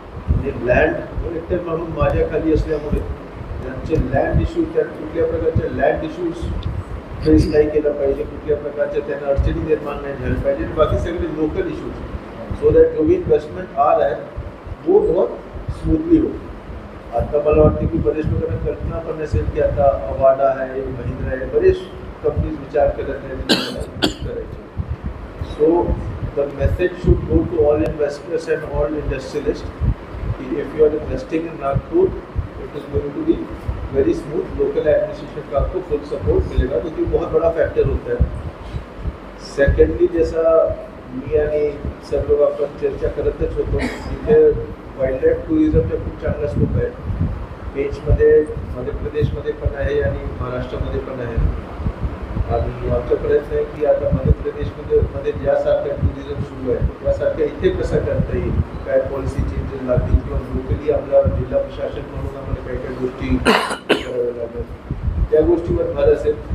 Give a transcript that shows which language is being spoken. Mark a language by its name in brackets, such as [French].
[Marathi] म्हणजे लँड एकतर म्हणून माझ्या खाली असल्यामुळे त्यांचे लँड इश्यू, त्या कुठल्या प्रकारचे लँड इश्यूज फेस नाही केलं पाहिजे, कुठल्या प्रकारच्या त्यांना अडचणी निर्माण नाही झाल्या पाहिजे, बाकी सगळे लोकल इश्यूज, [English] so that [Hindi] जो भी इन्व्हेस्टमेंट आ रहा है वो बहुत स्मूथली हो. [Marathi] आता मला वाटतं की बरेच लोकांना कल्पना पण नसेल की आता अवाडा आहे, महिंद्रा आहे, बरेच कंपनीज विचार करत आहेत करायचे. [English] So the message should go to all investors and all industrialist कि if you are investing in Nagpur it is going to be very smooth. [Hindi] Local administration का आपको फुल सपोर्ट मिलेगा, क्योंकि बहुत बड़ा फैक्टर होता है. [Marathi] सेकंडली, जैसा मी आणि सर्व लोक आपण चर्चा करतच होतो, तिथे वाईल्ड लाईफ टुरिझमचा खूप चांगला स्कोप आहे. पेंचमध्ये मध्य प्रदेशमध्ये पण आहे आणि महाराष्ट्रामध्ये पण आहे. आणि आमचा प्रयत्न आहे की आता मध्य प्रदेशमध्ये ज्यासारखं टुरिझम सुरू आहे त्यासारखं इथे कसं करता येईल, काय पॉलिसी चेंजेस लागतील किंवा लोकली आपला जिल्हा प्रशासन म्हणून आम्हाला काही काही गोष्टी कराव्या लागतात, त्या गोष्टीवर भर असेल.